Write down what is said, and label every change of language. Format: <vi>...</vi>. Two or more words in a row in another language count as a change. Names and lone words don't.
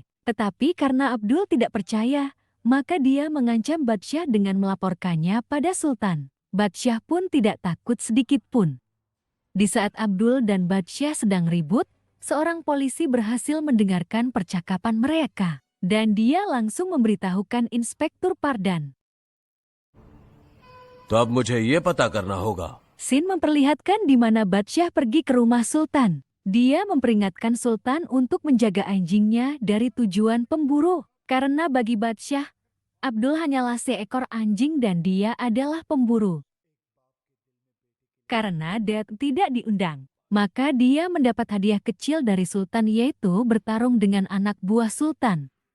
<id>Tetapi karena Abdul tidak percaya, maka dia mengancam Badsyah dengan melaporkannya pada Sultan. Badsyah pun tidak takut sedikit pun. Di saat Abdul dan Badsyah sedang ribut, seorang polisi berhasil mendengarkan percakapan mereka. Dan dia langsung memberitahukan Inspektur Pardan.</id> <hi>तो अब मुझे ये पता करना होगा</hi> <id>Sin memperlihatkan di mana Badsyah pergi ke rumah Sultan. Dia memperingatkan Sultan untuk menjaga anjingnya dari tujuan pemburu. Karena bagi Badsyah, Abdul hanyalah seekor anjing dan dia adalah pemburu. Karena dia tidak diundang, maka dia mendapat hadiah kecil dari Sultan yaitu bertarung dengan anak buah Sultan.</id>